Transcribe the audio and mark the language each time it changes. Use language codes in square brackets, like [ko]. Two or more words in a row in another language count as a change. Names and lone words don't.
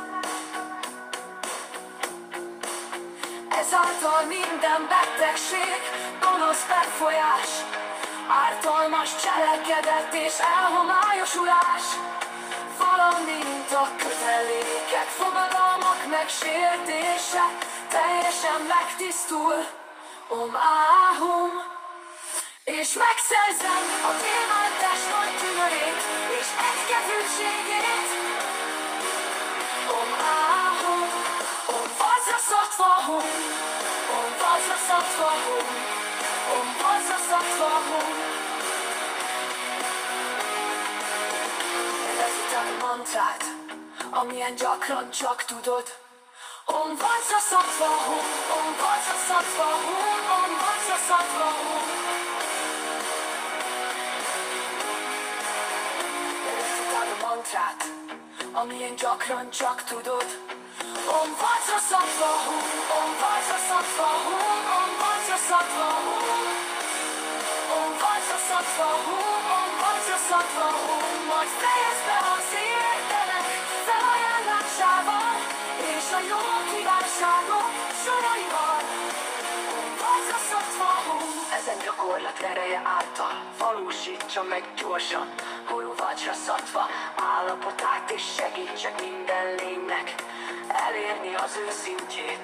[hu] Ezáltal minden betegség, gonosz befolyás, ártalmas cselekedet és elhomályosulás, valamint a kötelékek, fogadalmak megsértése teljesen megtisztul. [sa] Om áhum. [hu] És megszerzem a gyémántes nagy gyönyörét és egykedvűségét. [sa] Om áhum. Om Vajrasattva-hum, Om Vajrasattva-hum, Om Vajrasattva-hum. [hu] Recitáld a mantrát, amilyen gyakran csak tudod. [sa] Om Vajrasattva-hum, Om Vajrasattva-hum, Om Vajrasattva-hum. [hu] Recitáld a mantrát, amilyen gyakran csak tudod. [sa] Om Vajrasattva-hum, Om Vajrasattva-hum, Om Vajrasattva-hum, Om Vajrasattva-hum, Om Vajrasattva-hum. [hu] Majd fejezd be az értelek felajánlásával, és a jó kívánságok soraival. [sa] Om Vajrasattva-hum. [hu] Ezen gyakorlat ereje által valósítsa meg gyorsan Guru Vajrasattva állapotát, és segítsek minden lénynek elérni az ő szintjét.